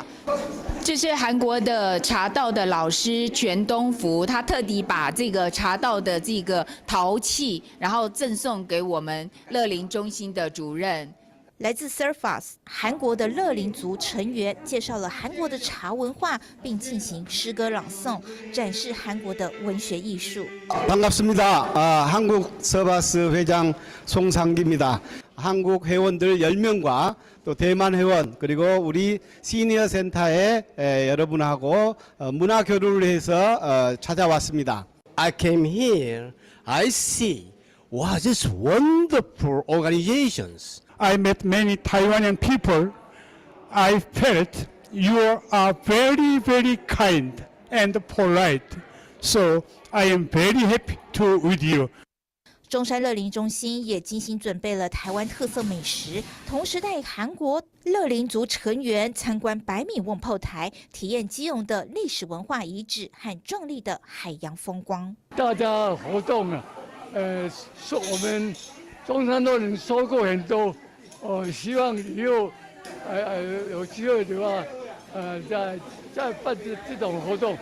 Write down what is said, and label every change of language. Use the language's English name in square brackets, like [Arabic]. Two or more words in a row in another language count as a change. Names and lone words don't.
[Chinese] 这是韩国的茶道的老师全东福，他特地把这个茶道的这个陶器，然后赠送给我们乐龄中心的主任。来自 Servas 韩国的乐龄族成员介绍了韩国的茶文化，并进行诗歌朗诵，展示韩国的文学艺术。 [Korean] 반갑습니다. 한국 서바스 회장 송상기입니다. 한국 회원들 10명과 또 대만 회원 그리고 우리 시니어 센터의 여러분하고 문화 교류를 해서 찾아왔습니다. [English] I came here. I see. Wow, this wonderful organizations. I met many Taiwanese people. I felt you are very, very kind and polite. So I am very happy to with you. [Chinese] 中山乐龄中心也精心准备了台湾特色美食，同时带韩国乐龄族成员参观百米瓮炮台，体验基隆的历史文化遗址和壮丽的海洋风光。大家活动啊，我们中山乐龄收购很多，希望以后有机会的话，再办这种活动。